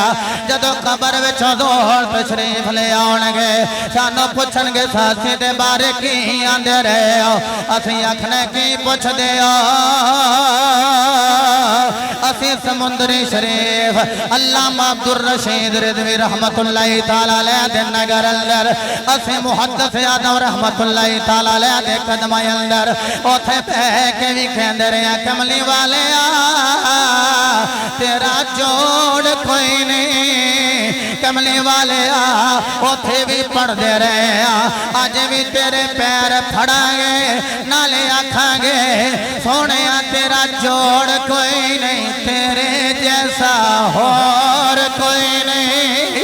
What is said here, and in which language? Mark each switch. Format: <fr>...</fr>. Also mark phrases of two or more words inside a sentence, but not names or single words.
<pa>جدوں قبر وچ حضور تشریف لے آؤنگے سانوں پچھنگے ساہیوال دے بارے کی آندے رہے ہو، اسیں آکھنا کی پچھدے ہو? اسیں سمندری شریف علامہ عبدالرشید رضوی</pa> <ar>رحمة الله تعالى عليه</ar> <pa>دے نگر اسے محدث آدم</pa> <ar>رحمة الله تعالى عليه</ar> <pa>دے قدماں اندر اوتھے بہہ کے بھی کہندے رہے کملی والے تیرا جوڑ کوئی نہیں، کملی والے اوتھے بھی پڑھدے رہے اج بھی تیرے پیر پھڑاں گے نالے آکھاں گے سوہنے تیرا جوڑ کوئی نہیں، تیرے جیسا ہور کوئی نہیں.</pa>